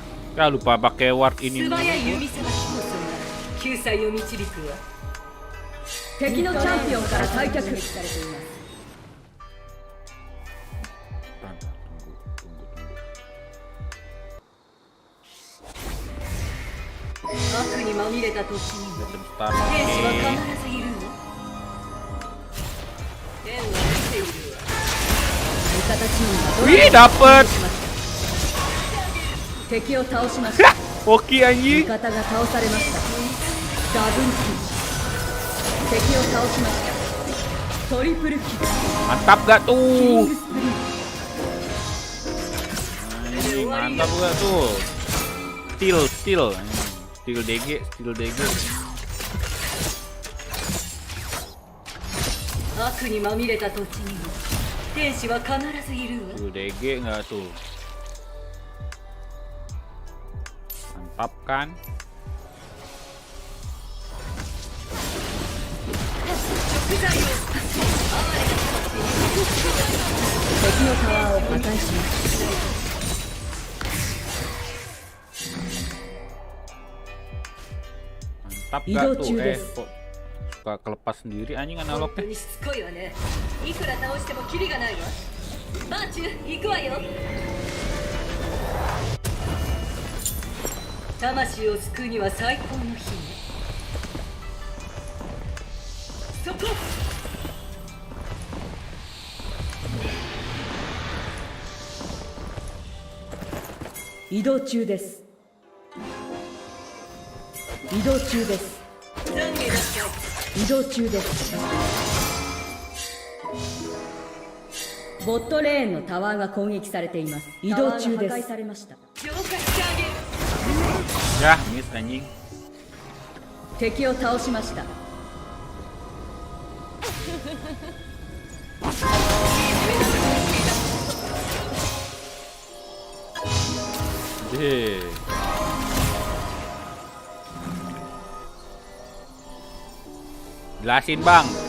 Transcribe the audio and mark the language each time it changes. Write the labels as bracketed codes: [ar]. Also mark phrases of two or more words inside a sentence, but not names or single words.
[id] Ya lupa pakai ward [ja] 素 [id] ini. [ja] 早い弓さばきこそが救済を導くわ。敵のチャンピオンから退却されています。悪にまみれた時には [id] Bentar. [ja] 天使は必ずいるわ。天は出ているわ。味方チームがド [id] Wih [ja] ラゴンを [id] dapet. [ja] 敵を倒しました。 [id] Oke [ja] 味 [id] anjing. [ja] 方が倒されました。ダブルキル。敵を倒しました。トリプルキル。 [id] Mantap gak [ja] キン [id] tuh? [ja] グスプリント。 [id] Anjing, mantap gak tuh? [en] Steal. Steal DG. [ja] 悪にまみれた土地には天使は必ずいるわ。 [id] Steal DG nggak tuh? Mantap kan? [ja] 食材を敵のタワーを破壊します。 [id] Mantap gak Ido tuh? Judes. Kok suka kelepas sendiri anjing [ja] 本 [id] analognya? [ja] 当にしつこいわね。いくら倒してもキリがないわ。マーチュ行くわよ。魂を救うには最高の日ね。そこ。移動中です。移動中です。懺悔なさい。移動中です。ボットレーンのタワーが攻撃されています。移動中です。破壊されました。浄化してあげる。 [id] Ya, miss anjing. [ja] 敵を倒しました。 [id] Deh. Jelasin bang.